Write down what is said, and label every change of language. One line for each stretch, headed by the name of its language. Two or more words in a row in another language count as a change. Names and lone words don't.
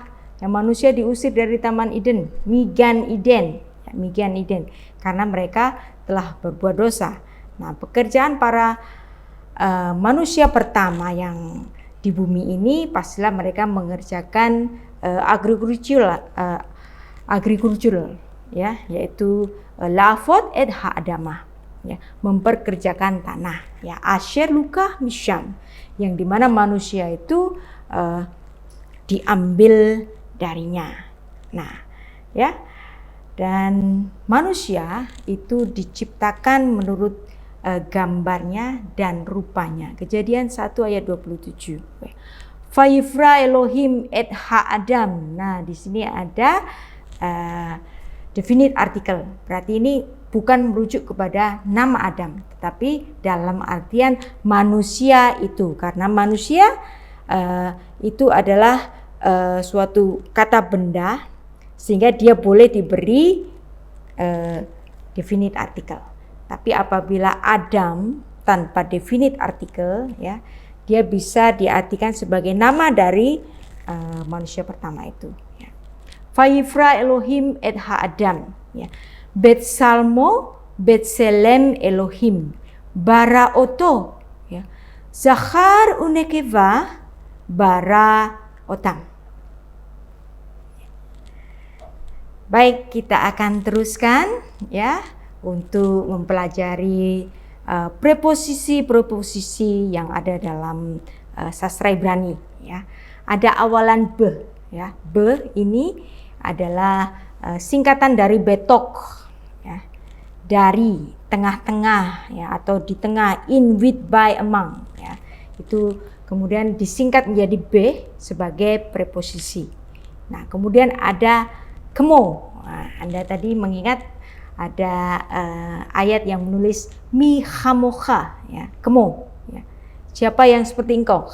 Indonesian: Yang manusia diusir dari Taman Eden,
Hebrew: מגן עדן,
Indonesian: ya,
Hebrew: מגן עדן,
Indonesian: karena mereka telah berbuat dosa. Nah, pekerjaan para manusia pertama yang di bumi ini pastilah mereka mengerjakan agrikultur, ya, yaitu
Hebrew: לעבד את האדמה,
Indonesian: ya, memperkerjakan tanah, ya,
Hebrew: אשר לקח משם,
Indonesian: yang dimana manusia itu diambil darinya. Nah, ya, dan manusia itu diciptakan menurut gambarnya dan rupanya. Kejadian 1 ayat 27.
Hebrew: ויברא אלהים את האדם.
Indonesian: Nah, di sini ada definite artikel. Berarti ini bukan merujuk kepada nama Adam, tetapi dalam artian manusia itu, karena manusia itu adalah suatu kata benda, sehingga dia boleh diberi definite artikel. Tapi apabila Adam tanpa definite artikel, ya, dia bisa diartikan sebagai nama dari manusia pertama itu. Ya.
Hebrew: ויברא אלהים את האדם. Ya. בצלמו, בצלם אלהים, ברא אתו, ya. זכר ונקבה, ברא אתם.
Indonesian: Baik, kita akan teruskan, ya, untuk mempelajari preposisi-preposisi yang ada dalam sastra Ibrani, ya. Ada awalan be, ya. Be ini adalah singkatan dari betok, ya. Dari, tengah-tengah, ya, atau di tengah,
English: in, with, by, among,
Indonesian: ya. Itu kemudian disingkat menjadi be sebagai preposisi. Nah, kemudian ada kemo. Nah, Anda tadi mengingat ada ayat yang menulis
Hebrew: מי כמכה,
Indonesian: ya, kemo, ya. Siapa yang seperti engkau?